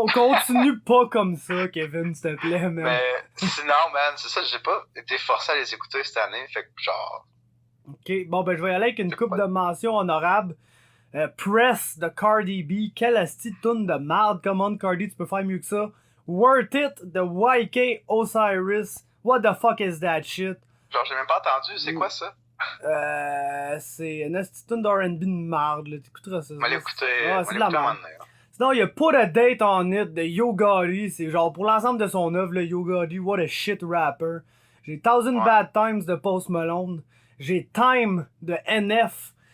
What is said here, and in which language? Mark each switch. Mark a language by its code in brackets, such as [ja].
[fr] Continue pas comme ça, Kevin, s'il te plaît, man. Mais sinon, man, c'est ça, j'ai pas été forcé à les écouter cette année, fait que genre... Ok, bon, ben je vais y aller avec une couple de mentions honorables. Press de Cardi B, quelle asti de toune de merde, [en] come on Cardi, [fr] tu peux faire mieux que ça. [en] Worth It de YK Osiris, what the fuck is that shit? [fr] Genre, j'ai même pas entendu, c'est quoi ça? C'est une asti de toune d'R&B de merde, là, t'écouteras ça. On va l'écouter, c'est de la merde. Sinon, il y a Put a Date on It de Yo Gotti, c'est genre pour l'ensemble de son œuvre, le Yo Gotti, [en] what a shit rapper. [fr] J'ai Thousand Bad Times de Post Malone, j'ai Time de NF.